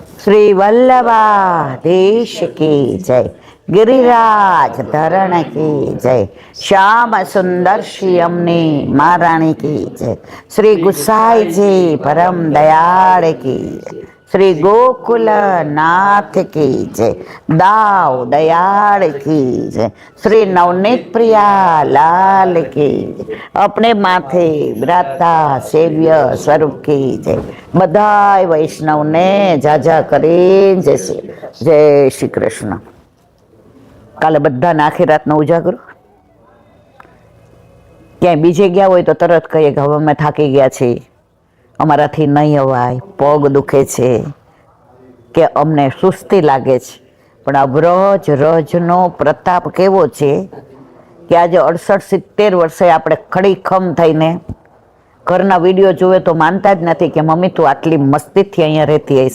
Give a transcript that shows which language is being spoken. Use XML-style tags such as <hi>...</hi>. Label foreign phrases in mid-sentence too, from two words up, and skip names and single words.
<hi>श्री वल्लभाधीश की जय, गिरिराज धरण की जय, श्याम सुंदर श्री अमनी महारानी की जय, श्री गुसाई जी परम दयाल की जय, श्री गोकुल नाथ की जय, दाव दयाल की जय, श्री नवनीत प्रिया लाल की जय, अपने माथे ब्राता सेव्य स्वरूप की जय।</hi> <gu>બધાય વૈષ્ણવ ને જાજા કરે જય શ્રી કૃષ્ણ। કાલે બધાને આખી રાતનો ઉજાગરો, ક્યાંય બીજે ગયા હોય તો તરત કહીએ કે હવે અમે થાકી ગયા છીએ, અમારાથી નહીં અવાય, પગ દુખે છે કે અમને સુસ્તી લાગે છે, પણ આ વ્રજ રજનો પ્રતાપ કેવો છે કે આજે 68-70 વર્ષે આપણે ખડીખમ થઈને ઘરના વિડીયો જોવે તો માનતા જ નથી કે મમ્મી તું આટલી મસ્તીથી અહીંયા રહેતી હઈશ.</gu>